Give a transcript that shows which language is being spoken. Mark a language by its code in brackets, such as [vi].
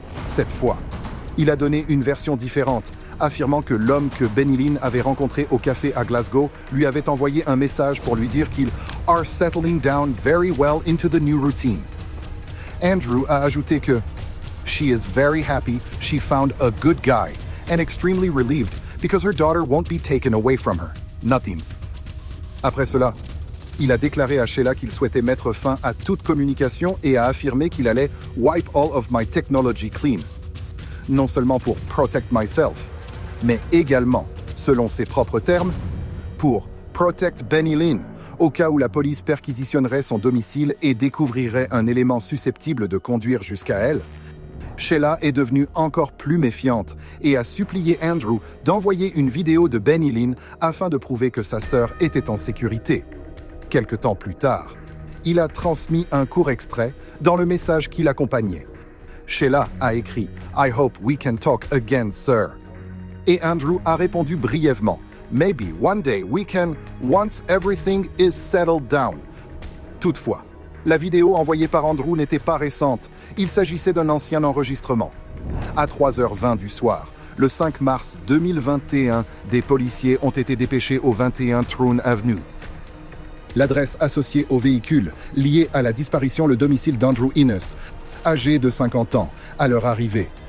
[fr] Cette fois, il a donné une version différente, affirmant que l'homme que Benny Lynn avait rencontré au café à Glasgow lui avait envoyé un message pour lui dire qu'il « [en] are settling down very well into the new routine ». [fr] Andrew a ajouté que [en] « she is very happy she found a good guy and extremely relieved because her daughter won't be taken away from her. Nothings ». [fr] Après cela, il a déclaré à Sheila qu'il souhaitait mettre fin à toute communication et a affirmé qu'il allait « [en] wipe all of my technology clean ». [fr] Non seulement pour « [en] protect myself [fr] », mais également, selon ses propres termes, pour « [en] protect Benny Lynn [fr] », au cas où la police perquisitionnerait son domicile et découvrirait un élément susceptible de conduire jusqu'à elle. Sheila est devenue encore plus méfiante et a supplié Andrew d'envoyer une vidéo de Benny Lynn afin de prouver que sa sœur était en sécurité. Quelque temps plus tard, il a transmis un court extrait dans le message qui l'accompagnait. Sheila a écrit « [en] I hope we can talk again, sir [fr] ». Et Andrew a répondu brièvement « [en] Maybe one day we can, once everything is settled down. [fr] Toutefois, la vidéo envoyée par Andrew n'était pas récente. Il s'agissait d'un ancien enregistrement. À 3h20 du soir, le 5 mars 2021, des policiers ont été dépêchés au 21 Troon Avenue. L'adresse associée au véhicule, liée à la disparition le domicile d'Andrew Innes, âgé de 50 ans, à leur arrivée.